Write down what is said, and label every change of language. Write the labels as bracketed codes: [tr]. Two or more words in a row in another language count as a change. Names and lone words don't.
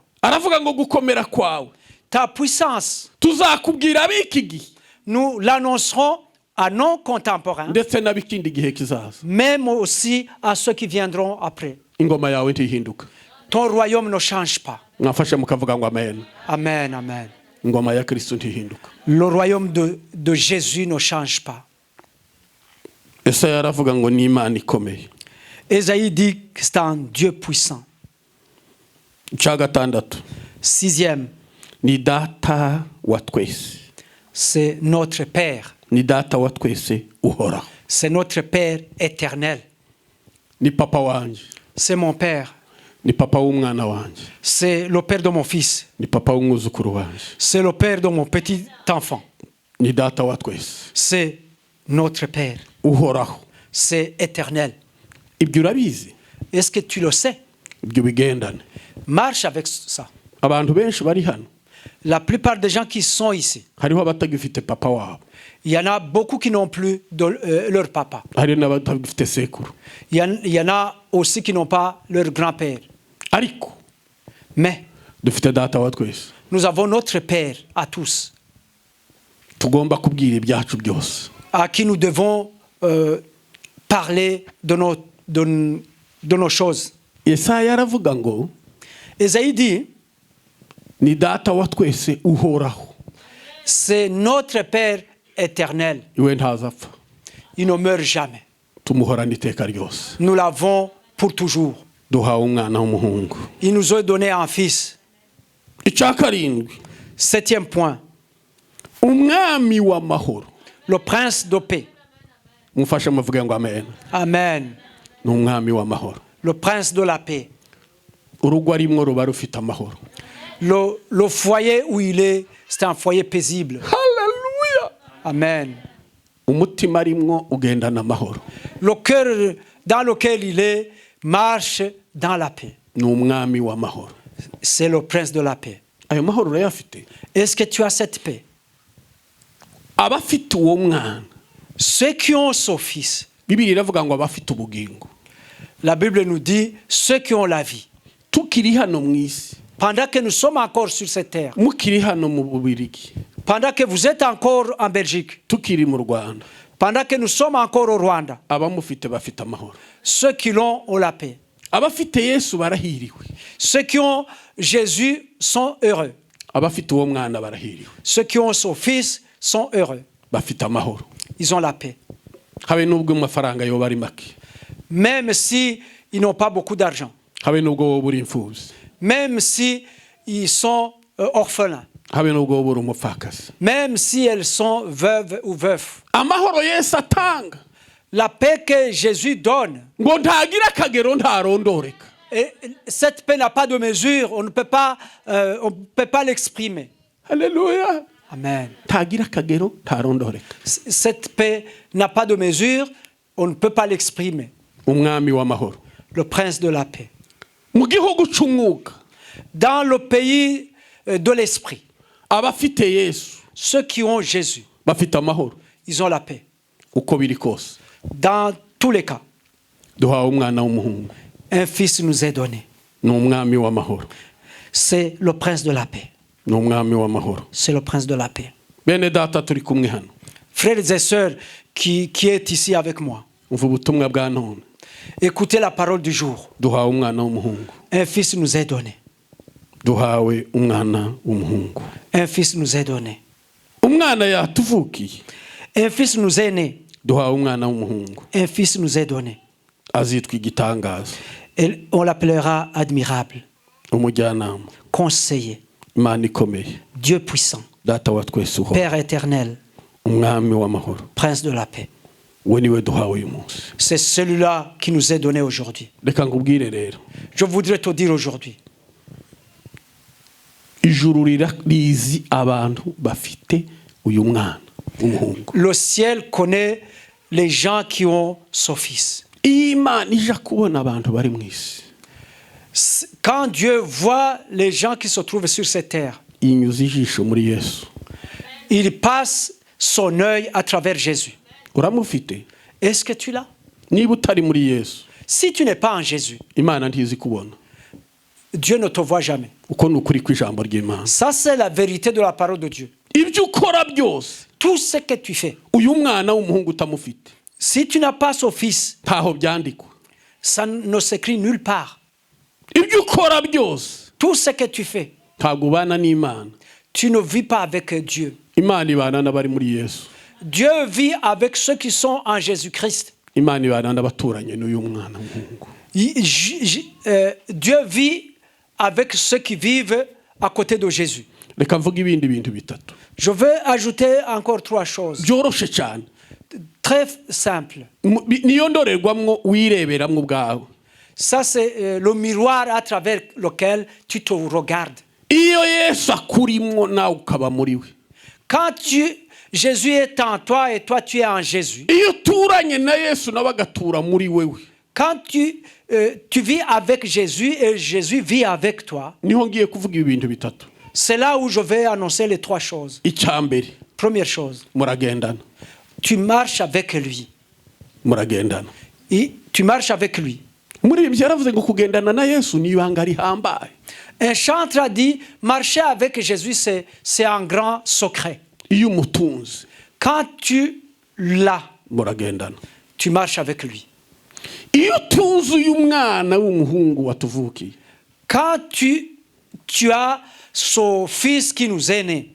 [rn] Aravuga ngo gukomera kwawe [fr] Ta puissance, [rn] tuzakubwira biki gihe. [fr] nous l'annoncerons à nos contemporains, [rn] Ndetse n'abikindi gihe kizaza. [fr] même aussi à ceux qui viendront après. [rn] Ingoma yawe ntihinduka. [fr] Ton royaume ne change pas. [rn] Mwafashe mukavuga ngo amen. Amen, amen. Ingoma ya Kristo ntihinduka. [fr] Le royaume de Jésus ne change pas. [rn] Yesaya aravuga ngo ni Imana ikomeye. [fr] Ésaïe dit que c'est un Dieu puissant. [rn] Icya gatandatu. [fr] Sixième, [rn] Ni data wa twese. [fr] c'est notre Père. [rn] Ni data wa twese uhoraho. [fr] C'est notre Père éternel. [rn] Ni papa wanje. [fr] C'est mon Père. [rn] Ni papa w'umwana wanje. [fr] C'est le Père de mon fils. [rn] Ni papa w'umwuzukuru wanje. [fr] C'est le Père de mon petit enfant. [rn] Ni data wa twese. [fr] C'est notre Père. [rn] Uhoraho. [fr] C'est éternel. [rn] Ibyo urabizi. [fr] Est-ce que tu le sais? [rn] Ibyo bigendane. [fr] Marche avec ça. [rn] Abantu benshi bari hano. [fr] La plupart des gens qui sont ici, [rn] Hariho abatagifite papa wabo. [fr] il y en a beaucoup qui n'ont plus leur papa. [rn] Hari n'abatagifite sekuru. [fr] Il y en a aussi qui n'ont pas leur grand-père. [rn] Ariko [fr] Mais [rn] dufite data wa twese. [fr] nous avons notre Père à tous. [rn] Tugomba kubwira ibyacu byose. [fr] à qui nous devons parler de nos choses. [rn] yesaya aravuga ngo [fr] Ésaïe dit, [rn] ni data wa twese uhoraho, [fr] c'est notre Père éternel. [rn] iwe ntazapfa, [fr] Il ne meurt jamais. [rn] tumuhorana iteka ryose. [fr] Nous l'avons pour toujours. [rn] Duhawe umwana w'umuhungu. [fr] Il nous a donné un fils. [rn] Icya karindwi, [fr] 7e point, [rn] umwami w'amahoro. [fr] le prince de paix. [rn] Mufashe muvuge ngo amen. Amen. Ni umwami w'amahoro. [fr] Le prince de la paix. [rn] Urugo arimwo ruba rufite amahoro. [fr] Le foyer où il est, c'est un foyer paisible. [rn] Haleluya. Amen. Umutima arimwo ugendana amahoro. [fr] Le cœur dans lequel il est marche dans la paix. [rn] Ni umwami w'amahoro. [fr] C'est le prince de la paix. [rn] Ayo mahoro urayafite? [fr] Est-ce que tu as cette paix? [rn] Abafite uwo mwana, [fr] Ceux qui ont son fils, [rn] Bibiliya iravuga ngo abafite ubugingo. [fr] la Bible nous dit, ceux qui ont la vie. [rn] Tukiri hano mu isi, [fr] Pendant que nous sommes encore sur cette terre, [rn] mukiri hano mu Bubirigi, [fr] pendant que vous êtes encore en Belgique, [rn] tukiri mu Rwanda, [fr] pendant que nous sommes encore au Rwanda, [rn] abamufite bafite amahoro. [fr] ceux qui l'ont ont la paix. [rn] Abafite Yesu barahiriwe. [fr] Ceux qui ont Jésus sont heureux. [rn] Abafite uwo mwana barahiriwe. [fr] Ceux qui ont son fils sont heureux. [rn] Bafite amahoro. [fr] Ils ont la paix. [rn] Habe nubwo amafaranga yoba ari make. [fr] Même si ils n'ont pas beaucoup d'argent. [rn] Habe nubwo woba uri imfubyi. [fr] Même si ils sont orphelins. [rn] Habe nubwo woba uri umupfakazi. [fr] Même si elles sont veuves ou veufs. [rn] Amahoro Yesu atanga, [fr] La paix que Jésus donne, [rn] ngo ntagira akagero ntarondoreka. [fr] et cette paix n'a pas de mesure, on ne peut pas l'exprimer. [rn] Haleluya. Amen. Ntagira akagero ntarondoreka. [fr] Cette paix n'a pas de mesure, on ne peut pas l'exprimer. [rn] Umwami w'amahoro. [fr] Le prince de la paix. [rn] Mu gihugu cy'umwuka, [fr] Dans le pays de l'esprit, [rn] abafite Yesu [fr] ceux qui ont Jésus, [rn] bafite amahoro. [fr] ils ont la paix. [rn] Uko biri kose, [fr] Dans tous les cas, [rn] duhawe umwana w'umuhungu. [fr] un fils nous est donné. [rn] Ni umwami w'amahoro. [fr] C'est le prince de la paix. [rn] Ni umwami w'amahoro. [fr] C'est le prince de la paix. [rn] Bene data turi kumwe hano. [fr] Frères et sœurs qui est ici avec moi, [rn] Umva ubutumwa bwa none. [fr] écoutez la parole du jour. [rn] Duhawe umwana w'umuhungu. [fr] Un fils nous est donné. [rn] Duhawe umwana w'umuhungu. [fr] Un fils nous est donné. [rn] Umwana yatuvukiye. [fr] Un fils nous est né. [rn] Duhawe umwana w'umuhungu. [fr] Un fils nous est donné. [rn] Azitwa igitangaza, [fr] Et on l'appellera admirable, [rn] umujyanama, [fr] conseiller, [rn] Imana ikomeye, [fr] Dieu puissant, [rn] data wa twese uhoraho, [fr] Père éternel, [rn] umwami w'amahoro. [fr] prince de la paix. [rn] We niwe duhawe uyu munsi. [fr] C'est celui-là qui nous est donné aujourd'hui. [rn] Reka nkubwire rero, [fr] Je voudrais te dire aujourd'hui, [rn] ijuru rizi abantu bafite uyu mwana w'umuhungu. [fr] le ciel connaît les gens qui ont son fils. [rn] Iyo Imana ija kubona abantu bari mu isi, [fr] Quand Dieu voit les gens qui se trouvent sur cette terre, [rn] inyuza ijisho muri Yesu. [fr] il passe son œil à travers Jésus. [rn] Uramufite? [fr] Est-ce que tu l'as? [rn] Niba utari muri Yesu, [fr] Si tu n'es pas en Jésus, [rn] Imana ntizi kubona. [fr] Dieu ne te voit jamais. [rn] Uko ni ukuri kw'ijambo ry'Imana. [fr] Ça, c'est la vérité de la parole de Dieu. [rn] Ibyo ukora byose, [fr] Tout ce que tu fais, [rn] uyu mwana w'umuhungu utamufite, [fr] si tu n'as pas son fils, [rn] ntaho byandikwa. [fr] ça ne s'écrit nulle part. [rn] Ibyo ukora byose, [fr] Tout ce que tu fais, [rn] ntabwo ubana n'Imana. [fr] tu ne vis pas avec Dieu. [rn] Imana ibana n'abari muri Yesu. [fr] Dieu vit avec ceux qui sont en Jésus-Christ. [rn] Imana ibana n'abaturanye n'uyu mwana w'umuhungu. [fr] Dieu vit avec ceux qui vivent à côté de Jésus. [rn] Reka mvuge ibindi bintu bitatu [fr] Je veux ajouter encore 3 choses. [rn] byoroshe cyane. [fr] Très simple. [rn] Niyo ndorerwamwo wireberamwo ubwawe. [fr] Ça, c'est le miroir à travers lequel tu te regardes. [rn] Iyo Yesu akurimwo nawe ukaba muri we. [fr] Quand Jésus est en toi et toi tu es en Jésus. [rn] Iyo uturanye na Yesu nawe agatura muri wewe. [fr] Quand tu vis avec Jésus et Jésus vit avec toi, [rn] Niho ngiye kuvuga ibi bintu bitatu. [fr] c'est là où je vais annoncer les 3 choses. [rn] Icyambere, [fr] Première chose, [rn] muragendana. [fr] tu marches avec lui. [rn] Muragendana. [fr] Et tu marches avec lui. [rn] Muri ibyo yaravuze ngo kugendana na Yesu ni ibanga rihambaye. [fr] Un chantre a dit, marcher avec Jésus, c'est un grand secret. [rn] Iyo umutunze, [fr] Quand tu là, [rn] muragendana. [fr] tu marches avec lui. [rn] Iyo tuzuye umwana w'umuhungu watuvukiye, [fr] Quand tu as son fils qui nous est né,